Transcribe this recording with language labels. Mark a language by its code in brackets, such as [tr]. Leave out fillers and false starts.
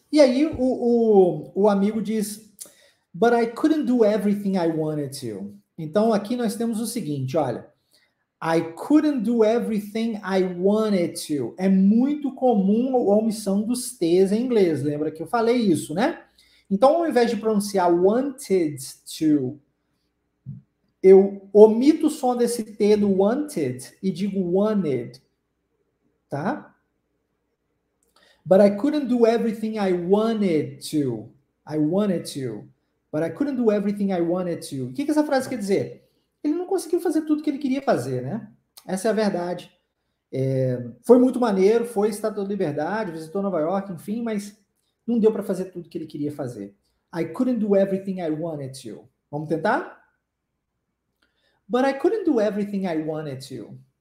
[pt] E aí o amigo diz, [en] but I couldn't do everything I wanted to. [pt] Então aqui nós temos o seguinte, olha, [en] I couldn't do everything I wanted to. [pt] É muito comum a omissão dos T's em inglês, lembra que eu falei isso, né? Então ao invés de pronunciar [en] wanted to, [pt] eu omito o som desse T do wanted e digo wanted, tá? [en] But I couldn't do everything I wanted to. I wanted to. But I couldn't do everything I wanted to. [pt] O que essa frase quer dizer? Ele não conseguiu fazer tudo que ele queria fazer, né? Essa é a verdade. Foi muito maneiro, foi Estátua da Liberdade, visitou Nova York, enfim, mas não deu para fazer tudo que ele queria fazer. [en] I couldn't do everything I wanted to. [pt] Vamos tentar? [en] But I couldn't do everything I wanted to.